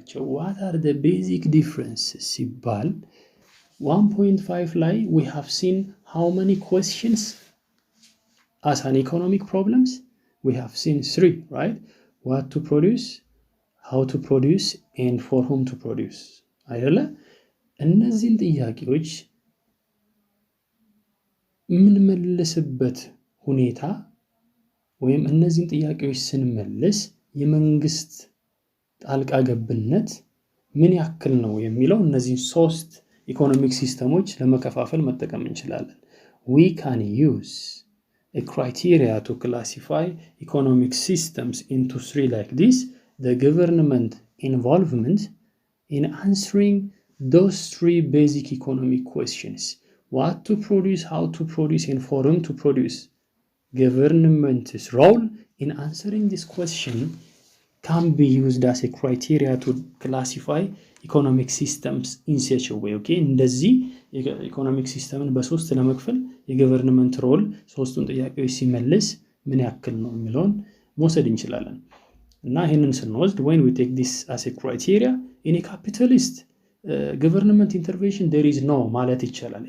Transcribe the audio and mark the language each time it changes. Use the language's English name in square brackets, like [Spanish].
[English] What are the basic differences? ሲባል 1.5 ላይ we have seen how many questions as an economic problems. We have seen 3, right? What to produce, how to produce, and for whom to produce. [Amharic] አይደለ? እነዚህን ጥያቄዎች የምንመልስበት ሁኔታ ወይም እነዚህን ጥያቄዎች ስንመልስ የመንግስት ጣልቃ ገብነት ምን ያክል ነው የሚለው እነዚህ 3 ኢኮኖሚክ ሲስተሞች ለመከፋፈል መጠቀም እንችላለን. [English] We can use a criteria to classify economic systems into 3 like this: the government involvement in answering those 3 basic economic questions. What to produce, how to produce, and for whom to produce. Government's role in answering this question can be used as a criteria to classify economic systems in such a way. [Amharic] Okay, እንደዚህ ኢኮኖሚክ ሲስተምን በሶስት ለመክፈል የገቨርንመንት ሮል ሶስቱን ጥያቄዎች ሲመልስ ምን ያክል ነው የሚለውን መውሰድ እንችላለን። እና ይሄንን ስንወስድ [English] when we take this as a criteria in a capitalist government intervention there is no [Amharic] ማለት ይቻላል.